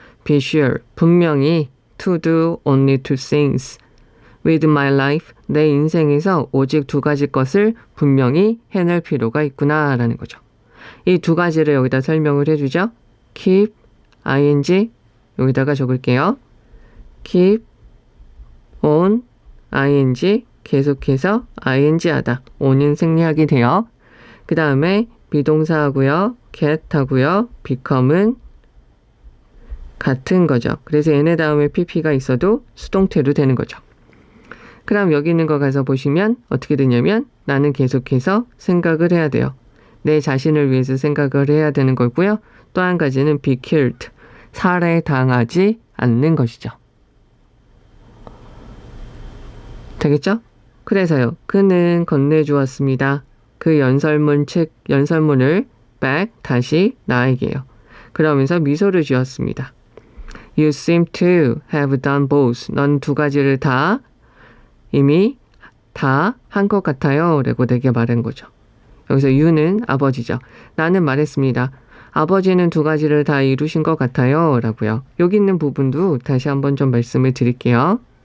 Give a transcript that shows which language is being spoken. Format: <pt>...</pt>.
<en>Be sure,</en> <ko>분명히</ko> <en>to do only two things with my life,</en> <ko>내 인생에서 오직 두 가지 것을 분명히 해낼 필요가 있구나 라는 거죠. 이 두 가지를 여기다 설명을 해주죠. keep, ing, 여기다가 적을게요. keep on, ing, 계속해서 ing 하다. on은 생략이 돼요. 그 다음에 비동사하고요. get 하고요. become은 같은 거죠. 그래서 얘네 다음에 pp가 있어도 수동태로 되는 거죠. 그럼 여기 있는 거 가서 보시면 어떻게 되냐면 나는 계속해서 생각을 해야 돼요. 내 자신을 위해서 생각을 해야 되는 거고요. 또 한 가지는</ko> <en>be killed,</en> <ko>살해당하지 않는 것이죠. 되겠죠? 그래서요. 그는 건네주었습니다. 그 연설문을 back, 다시 나에게요. 그러면서 미소를 지었습니다.</ko> <en>You seem to have done both.</en> <ko>넌 두 가지를 다 이미 다 한 것 같아요. 라고 내게 말한 거죠. 여기서 you는 아버지죠. 나는 말했습니다. 아버지는 두 가지를 다 이루신 것 같아요. 라고요. 여기 있는 부분도 다시 한번 좀 말씀을 드릴게요.</ko>